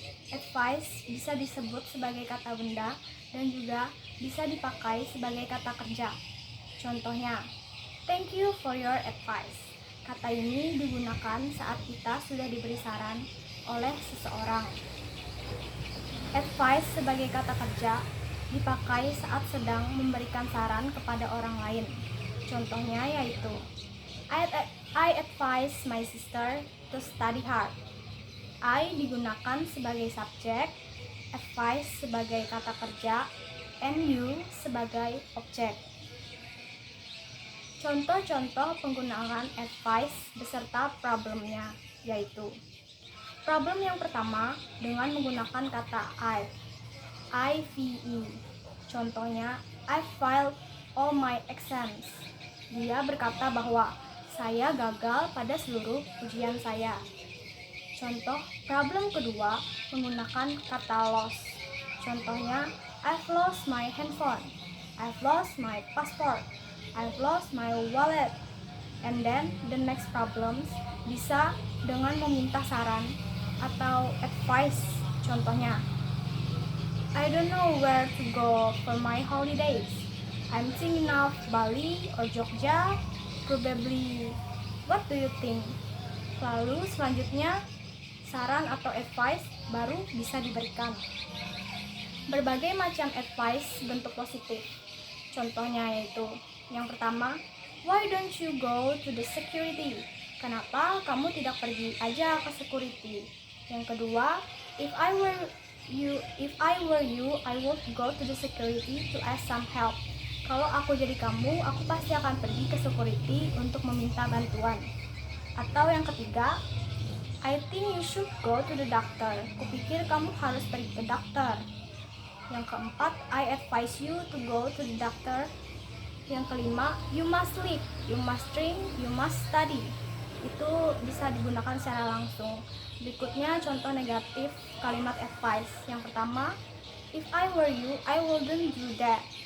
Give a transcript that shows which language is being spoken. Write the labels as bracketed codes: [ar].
[id] Advice bisa disebut sebagai kata benda dan juga bisa dipakai sebagai kata kerja. Contohnya, [en] thank you for your advice. [id] Kata ini digunakan saat kita sudah diberi saran oleh seseorang. Advice sebagai kata kerja dipakai saat sedang memberikan saran kepada orang lain. Contohnya yaitu [en] I advise my sister to study hard. [id] I digunakan sebagai subjek, advice sebagai kata kerja, [en] and you [id] sebagai objek. Contoh-contoh penggunaan advice beserta problemnya yaitu problem yang pertama dengan menggunakan kata IVE. Contohnya, [en] I failed all my exams. [id] Dia berkata bahwa saya gagal pada seluruh ujian saya. Contoh problem kedua menggunakan kata lost. Contohnya, [en] I've lost my handphone. I've lost my passport. I've lost my wallet. And then the next problems [id] bisa dengan meminta saran atau [en] advice. [id] Contohnya, [en] I don't know where to go for my holidays. I'm thinking of Bali or Jogja. Probably. What do you think? [id] Lalu selanjutnya saran atau advice baru bisa diberikan. Berbagai macam advice bentuk positif. Contohnya yaitu yang pertama, [en] why don't you go to the security? [id] Kenapa kamu tidak pergi aja ke security? [en] Yang kedua, if I were you, I would go to the security to ask some help. [id] Kalau aku jadi kamu, aku pasti akan pergi ke security untuk meminta bantuan. Atau yang ketiga, [en] I think you should go to the doctor. [id] Kupikir kamu harus pergi ke dokter. Yang keempat, [en] I advise you to go to the doctor. [id] Yang kelima, [en] you must sleep, you must drink, you must study. [id] Itu bisa digunakan secara langsung. Berikutnya contoh negatif kalimat advice. Yang pertama, [en] if I were you, I wouldn't do that.